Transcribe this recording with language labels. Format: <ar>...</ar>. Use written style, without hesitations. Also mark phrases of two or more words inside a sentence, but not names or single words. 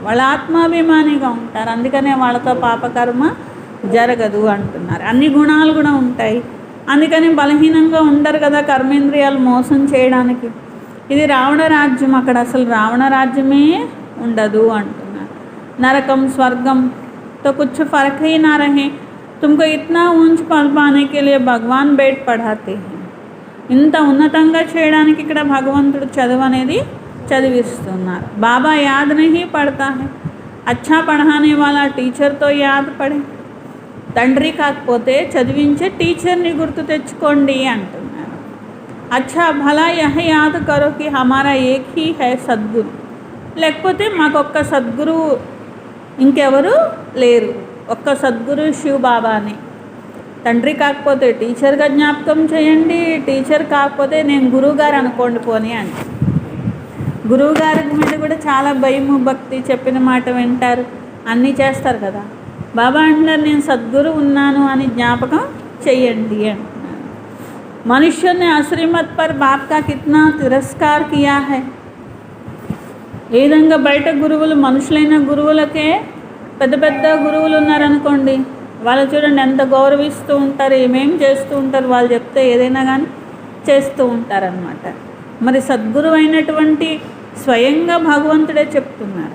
<te>వాళ్ళ ఆత్మాభిమానిగా ఉంటారు, అందుకనే వాళ్ళతో పాపకర్మ జరగదు అంటున్నారు. అన్ని గుణాలు కూడా ఉంటాయి, అందుకని బలహీనంగా ఉండరు కదా కర్మేంద్రియాలు మోసం చేయడానికి. ఇది రావణ రాజ్యం, అక్కడ అసలు రావణ రాజ్యమే ఉండదు అంటున్నారు.</te> <hi>नरक स्वर्ग तो कुछ फ़र्क ही ना रहे, तुमको इतना ऊंच पाने के लिए भगवान बैठ पढ़ाते हैं.</hi> <te>ఇంత ఉన్నతంగా చేయడానికి ఇక్కడ భగవంతుడు చదువు అనేది చదివిస్తున్నారు.</te> <hi>बाबा याद नहीं पड़ता है, अच्छा పढ़ाने वाला टीचर तो याद पड़े.</hi> <te>తండ్రి కాకపోతే చదివించే టీచర్ని గుర్తు తెచ్చుకోండి అంటున్నారు.</te> <hi>अच्छा भला यह याद करो कि हमारा एक ही है सद्गुरु.</hi> <te>లేకపోతే మాకొక్క సద్గురు ఇంకెవరు లేరు, ఒక్క సద్గురు శివ్ బాబాని. తండ్రి కాకపోతే టీచర్గా జ్ఞాపకం చేయండి, టీచర్ కాకపోతే నేను గురువుగారు అనుకోండి పోనీ అంటే. గురువుగారి మీద కూడా చాలా భయము భక్తి, చెప్పిన మాట వింటారు, అన్నీ చేస్తారు కదా. బాబా అంటున్నారు నేను సద్గురు ఉన్నాను అని జ్ఞాపకం చెయ్యండి అంటున్నారు.</te> <hi>मनुष्य ने अश्रीमत पर बाप का कितना तिरस्कार किया है.</hi> <te>ఏ విధంగా బయట గురువులు, మనుషులైన గురువులకే పెద్ద పెద్ద గురువులు ఉన్నారనుకోండి, వాళ్ళు చూడండి ఎంత గౌరవిస్తూ ఉంటారు, ఏమేం చేస్తూ ఉంటారు, వాళ్ళు చెప్తే ఏదైనా కానీ చేస్తూ ఉంటారనమాట. మరి సద్గురు అయినటువంటి స్వయంగా భగవంతుడే చెప్తున్నారు.</te>